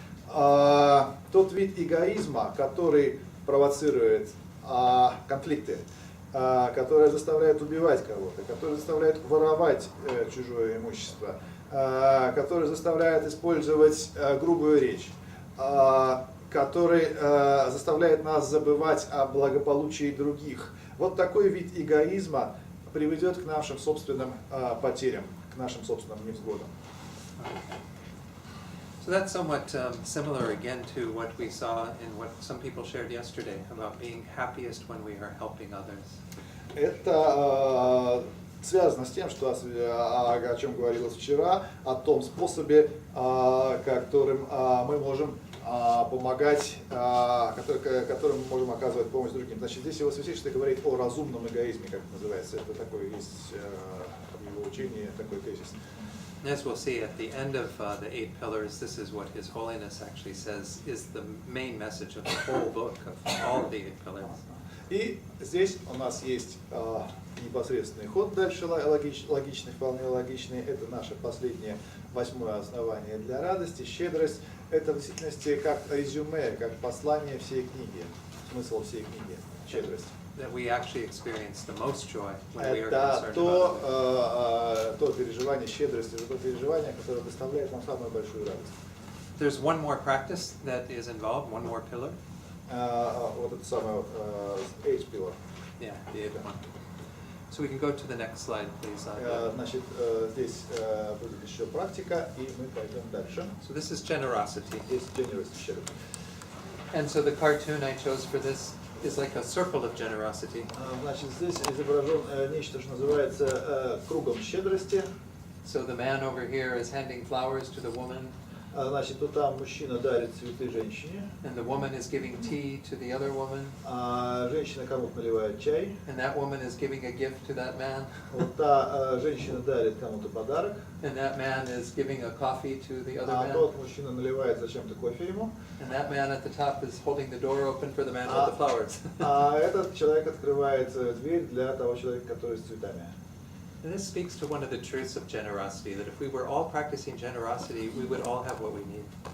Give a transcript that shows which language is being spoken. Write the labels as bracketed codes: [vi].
[ru] Тот вид эгоизма, который провоцирует конфликты, который заставляет убивать кого-то, который заставляет воровать чужое имущество, который заставляет использовать грубую речь, который заставляет нас забывать о благополучии других. Вот такой вид эгоизма приведет к нашим собственным потерям, к нашим собственным невзгодам. [en] So that's somewhat similar again to what we saw in what some people shared yesterday about being happiest when we are helping others. [ru] Это связано с тем, что, о чем говорилось вчера, о том способе, которым мы можем помогать, которым мы можем оказывать помощь другим. Значит, здесь Его Святейшество говорит о разумном эгоизме, как это называется. Это такое есть в его учении такой тезис. [en] As we'll see at the end of the 8 pillars, this is what His Holiness actually says is the main message of the whole book, of all the 8 pillars. [ru] И здесь у нас есть непосредственный ход дальше, логичный, вполне логичный. Это наше последнее 8-е основание для радости, щедрость. Это в действительности как резюме, как послание всей книги, смысл всей книги, щедрость. [en] That we actually experience the most joy when we are [ru] Это [en] concerned about others. [ru] то переживание щедрости, это то переживание, которое доставляет нам самую большую радость. [en] There's one more practice that is involved, one more pillar. [ru] Вот это самое [en] eighth pillar. Yeah, the 8th one. So we can go to the next slide, please. [ru] Значит, здесь будет еще практика, и мы пойдем дальше. [en] So this is generosity. [ru] Здесь generosity, щедрость. [en] And so the cartoon I chose for this is like a circle of generosity. [ru] Значит, здесь изображен нечто, что называется кругом щедрости. [en] So the man over here is handing flowers to the woman. [ru] Значит, то там мужчина дарит цветы женщине. [en] And the woman is giving tea to the other woman. [ru] Женщина кому-то наливает чай. [en] And that woman is giving a gift to that man. [ru] Вот та женщина дарит кому-то подарок. [en] And that man is giving a coffee to the other man. [ru] Тот мужчина наливает зачем-то кофе ему. [en] And that man at the top is holding the door open for the man with the flowers. [ru] Этот человек открывает дверь для того человека, который с цветами. [en] And this speaks to one of the truths of generosity, that if we were all practicing generosity, we would all have what we need.